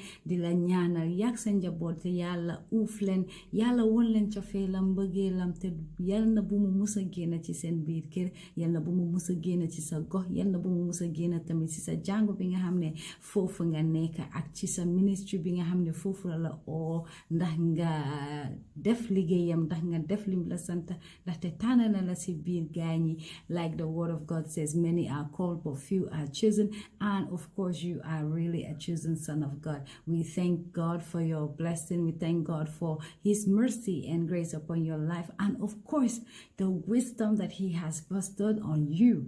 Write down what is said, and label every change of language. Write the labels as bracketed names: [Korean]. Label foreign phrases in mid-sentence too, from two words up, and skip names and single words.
[Wolof] di la ñaanal yàgg sa njaboot te yàlla uuf leen yàlla won leen cofeelam mbëggeelam te yal na bu mu mus a génn ci seen biir kër yal na bu mu mus a génn ci sa gox yal na bu mu mus a génn tamit ci sa jàngu bi nga xam ne foofu nga nekk ak ci sa ministry bi nga xam ne foofu la oo ndax nga def liggéeyam ndax nga def lim la sant ndaxte tànn na la si biir gaañ yi [English] like the word of God says many are called but few are chosen and of course you are really a chosen son of God. We thank God for your blessing. We thank God for his mercy and grace upon your life and of course the wisdom that he has bestowed on you.